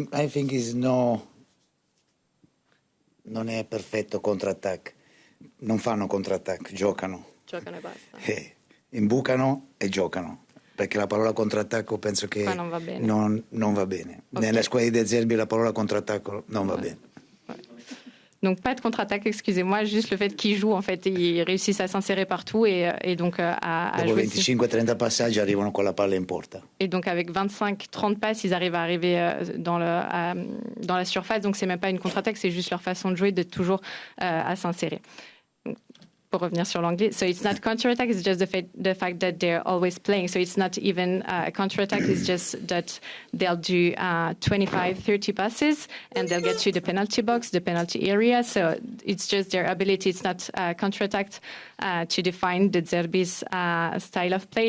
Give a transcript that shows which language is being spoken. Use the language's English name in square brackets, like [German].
[English] I think is [Italian] non è perfetto contra-attack. Non fanno contra-attack, giocano. Giocano e basta. Imbucano e giocano, perché la parola contrattacco penso che non va bene. Non va bene. Okay. Nella squadra di De Zerbi la parola contrattacco non va bene. [French] Donc pas de contre-attaque, excusez-moi, juste le fait qu'ils jouent, en fait, ils réussissent à s'insérer partout et donc à [Italian] Dopo [French] jouer. [Italian] 25-30 passaggi arrivano con la palla in porta. [French] Et donc avec 25-30 passes, ils arrivent à arriver dans la surface, donc c'est même pas une contre-attaque, c'est juste leur façon de jouer, de toujours à s'insérer. Pour revenir sur l'anglais, [English] so it's not counter-attack, it's just the fact that they're always playing. So it's not even a counter-attack, it's just that they'll do 25-30 passes and they'll get to the penalty box, the penalty area. So it's just their ability. It's not counter-attack to define the Zerbi's style of play.